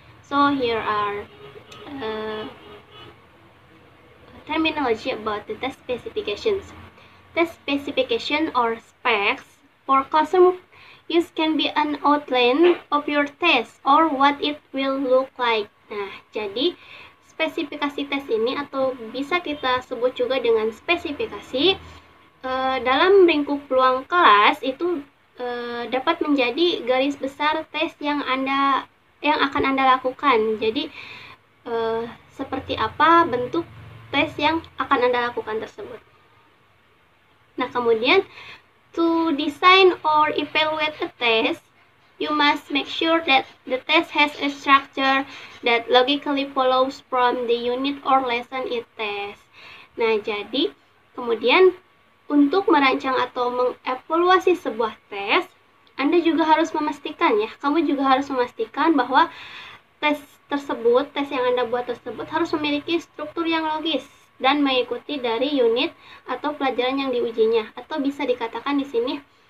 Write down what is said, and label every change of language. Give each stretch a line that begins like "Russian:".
English: So here are terminology about the test specifications. Test specification or specs for classroom use can be an outline of your test or what it will look like.
Indonesian: Nah, jadi spesifikasi tes ini atau bisa kita sebut juga dengan spesifikasi dalam lingkup ruang kelas itu dapat menjadi garis besar tes yang akan Anda lakukan. Jadi seperti apa bentuk tes yang akan Anda lakukan tersebut. Nah, kemudian
English: to design or evaluate a test, you must make sure that the test has a structure that logically follows from the unit or lesson it tests.
Indonesian: Nah, jadi kemudian untuk merancang atau mengevaluasi sebuah tes, Anda juga harus memastikan ya, kamu juga harus memastikan bahwa tes tersebut, tes yang Anda buat tersebut harus memiliki struktur yang logis dan mengikuti dari unit atau pelajaran yang diujinya, atau bisa dikatakan di sini